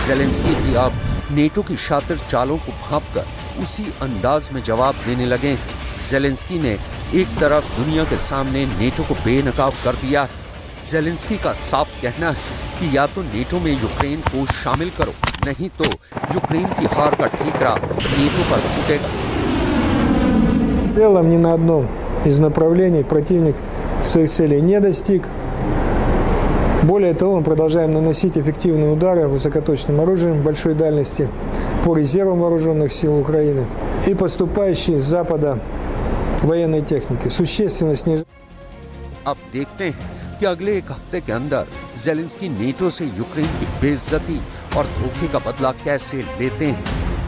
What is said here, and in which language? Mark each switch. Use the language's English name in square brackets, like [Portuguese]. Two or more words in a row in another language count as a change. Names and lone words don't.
[Hindi] ज़ेलेंस्की भी अब नेटो की शातिर चालों को भांपकर उसी अंदाज में जवाब देने लगे हैं। ज़ेलेंस्की ने एक तरफ दुनिया के सामने नेटो को बेनकाब कर दिया है। ज़ेलेंस्की का साफ कहना है कि या तो नेटो में यूक्रेन को शामिल करो, नहीं तो यूक्रेन की हार का ठीकरा नेटो पर फूटेगा। [Russian] Ни на одном из направлений противник своих целей не достиг. Более того, мы продолжаем наносить эффективные удары высокоточным оружием большой дальности по резервам вооруженных сил Украины и поступающей с Запада военной техники. Существенно снижает. [Hindi] अब देखते हैं कि अगले एक हफ्ते के अंदर ज़ेलेंस्की नेटो से यूक्रेन की बेइज्जती और धोखे का बदला कैसे लेते हैं।